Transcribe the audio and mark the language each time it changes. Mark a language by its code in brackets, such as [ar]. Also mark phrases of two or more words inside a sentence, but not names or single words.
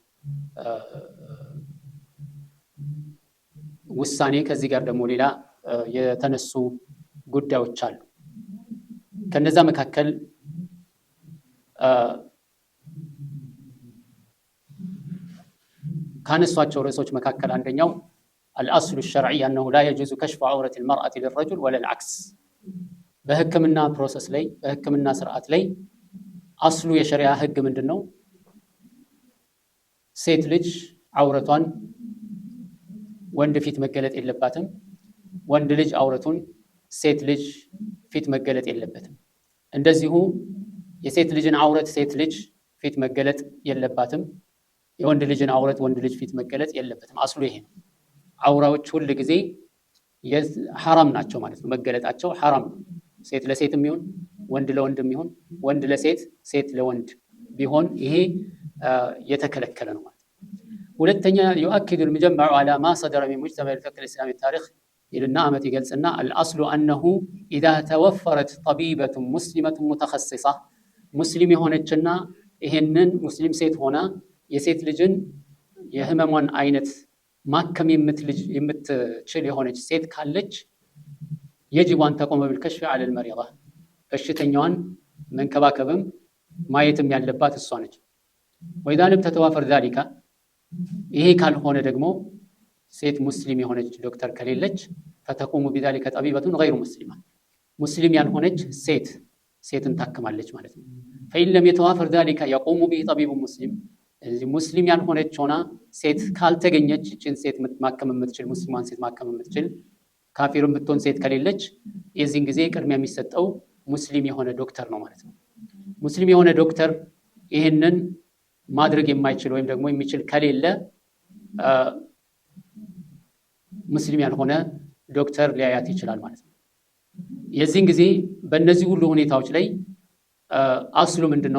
[am] ውሳኔ ከዚህ ጋር ደግሞ ሌላ የተነሱ ጉዳዮች አሉ። ከነዛ መካከል ካነሷቸው ርዕሶች መካከል አንደኛው [ar] الأصل الشرعي أنه لا يجوز كشف عورة المرأة للرجل ولا العكس። [am] በህክምና ፕሮሰስ ላይ በህክምና ስርዓት ላይ አስሉ የሸሪዓ ህግ ምንድነው? ሴት ልጅ አውረቷን ወንድ ፊት መገለጥ የለባትም። ወንድ ልጅ አውረቱን ሴት ልጅ ፊት መገለጥ የለበትም። እንደዚሁ የሴት ልጅን አውረት ሴት ልጅ ፊት መገለጥ የለባትም። የወንድ ልጅን አውረት ወንድ ልጅ ፊት መገለጥ የለበትም። አስሉ ይሄ ነው። አውራዎች ሁሉ ጊዜ ሐራም ናቸው ማለት ነው። መገለጣቸው ሐራም ነው። ሴት ለሴትም ይሁን ወንድ ለወንድም ይሁን ወንድ ለሴት ሴት ለወንድ ቢሆን ይሄ የተከለከለ ነው ማለት ነው። ሁለተኛ [ar] يؤكد المجمع على ما صدر من مجتمع الفقه الإسلامي التاريخ [am] ይልና አመት ይገልጽና [ar] الأصل أنه إذا توفرت طبيبة مسلمة متخصصة [am] ሙስሊም የሆነችና ይሄንን ሙስሊም ሴት ሆና የሴት ልጅን የህመሟን አይነት ማከም የምትችል የሆነች ሴት ካለች [ar] يجب أن تقوم بالكشف على المريضة [am] በሽተኛዋን መንከባከብም ማየትም ያለባት እሷ ነች። [ar] وإذا لم تتوافر ذلك [am] ይሄ ካልሆነ ደግሞ ሴት ሙስሊም የሆነች ዶክተር ከሌለች [ar] فتقوم بذلك طبيبة غير مسلمة [am] ሙስሊም ያልሆነች ሴትን ታክማለች ማለት ነው። [ar] فإن لم يتوافر ذلك يقوم به طبيب مسلم [am] ሙስሊም ያልሆነች ሆና ሴት ካልተገኘች ይህችን ሴት ማከም የምትችል ሙስሊሟን ሴት ማከም የምትችል ካፊርም ብትሆን ሴት ከሌለች የዚህን ጊዜ ቅድሚያ የሚሰጠው ሙስሊም የሆነ ዶክተር ነው ማለት ነው። ሙስሊም የሆነ ዶክተር ይህንን ማድረግ የማይችል ወይም ደግሞ የሚችል ከሌለ ሙስሊም ያልሆነ ዶክተር ሊያያት ይችላል ማለት ነው። የዚህን ጊዜ በእነዚህ ሁሉ ሁኔታዎች ላይ አስሉ ምንድነው?